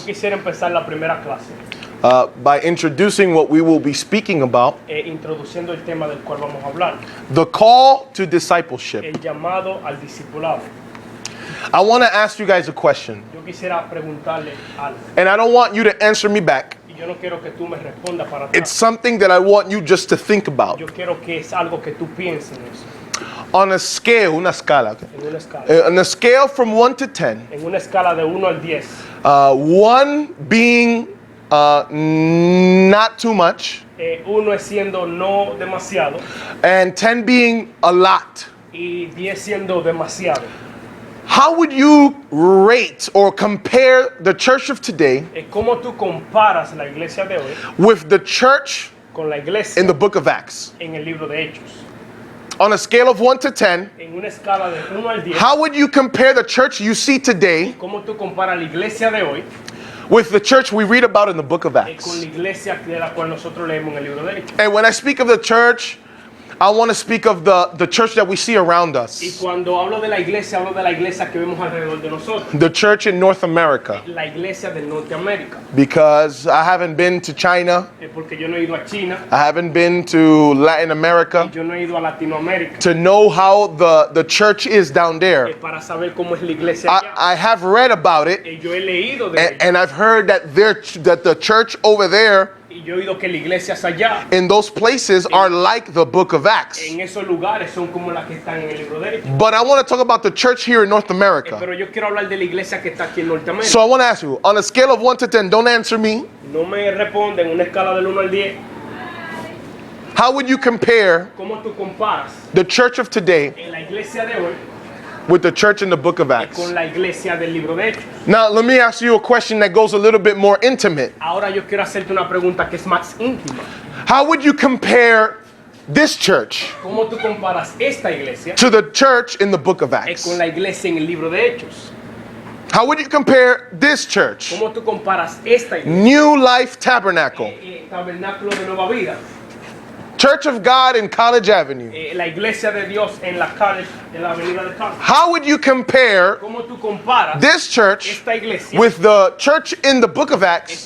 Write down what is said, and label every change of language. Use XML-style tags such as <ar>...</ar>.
<es>quisiera empezar la primera clase</es> <en>by introducing what we will be speaking about,</en> <es>introduciendo el tema del cual vamos a hablar,</es> <en>the call to discipleship.</en> <es>el llamado al discipulado.</es> <en>I want to ask you guys a question,</en> <es>Yo quisiera preguntarle algo</es> <en>and I don't want you to answer me back.</en> <es>y yo no quiero que tú me respondas para</es> <en>It's something that I want you just to think about.</en> <es>Yo quiero que es algo que tú pienses en eso,</es> <en>On a scale,</en> <es>una escala, en una escala.</es> <en>on a scale from 1 to 10,</en> <es>En una escala de 1 al 10,</es> <en>1 being not too much,</en> <es>1 es siendo no demasiado</es> <en>and 10 being a lot.</en> <es>y 10 siendo demasiado.</es> <en>How would you rate or compare the church of today</en> <es>¿Cómo tú comparas la iglesia de hoy</es> <en>with the church</en> <es>con la iglesia</es> <en>in the book of Acts?</en> <es>en el libro de Hechos?</es> <en>On a scale of 1 to 10,</en> <es>En una escala de 1 al 10,</es> <en>how would you compare the church you see today</en> <es>¿cómo tú comparas la iglesia de hoy</es> <en>with the church we read about in the book of</en> <es>con</es> <en>Acts?</en> <es>la iglesia de la cual nosotros leemos en el libro de Hechos?</es> <en>And when I speak of the church, I want to speak of the church that we see around</en> <es>Y</es> <en>us,</en> <es>cuando hablo de la iglesia que vemos alrededor de nosotros,</es> <en>the church in North America,</en> <es>la iglesia de Norteamérica.</es> <en>because I haven't been to China,</en> <es>Porque yo no he ido a China,</es> <en>I haven't been to Latin America,</en> <es>yo no he ido a Latinoamérica,</es> <en>to know how the church is down there.</en> <es>para saber cómo es la iglesia allá.</es> <en>I have read about it,</en> <es>Yo he leído de ella,</es> <en>and I've heard that the church over there</en> <es>y yo he oído que las iglesias allá,</es> <en>in those places are like the book of Acts.</en> <es>en esos lugares, son como las que están en el libro de Hechos.</es> <en>But I want to talk about the church here in North America.</en> <es>Pero yo quiero hablar de la iglesia que está aquí en Norteamérica.</es> <en>So I want to ask you, on a scale of 1 to 10, don't answer me.</en> <es>No me responden en una escala del 1 al 10.</es> <en>How would you compare</en> <es>¿Cómo tú comparas</es> <en>the church of today</en> <es>en la iglesia de hoy</es> <en>with the church in the book of Acts?</en> <es>con la iglesia del libro de Hechos?</es> <en>Now, let me ask you a question that goes a little bit more intimate.</en> <es>Ahora yo quiero hacerte una pregunta que es más íntima.</es> <en>How would you compare this church</en> <es>¿Cómo tú comparas esta iglesia</es> <en>to the church in the book of Acts?</en> <es>con la iglesia en el libro de Hechos?</es> <en>How would you compare this church,</en> <es>¿Cómo tú comparas esta iglesia,</es> <en>New Life Tabernacle,</en> <es>Tabernáculo de Nueva Vida,</es> <en>Church of God in College Avenue?</en> <es>la iglesia de Dios en la calle, en la avenida de College?</es> <en>How would you compare</en> <es>¿Cómo tú comparas</es> <en>this church</en> <es>esta iglesia</es> <en>with the church in the book of Acts</en>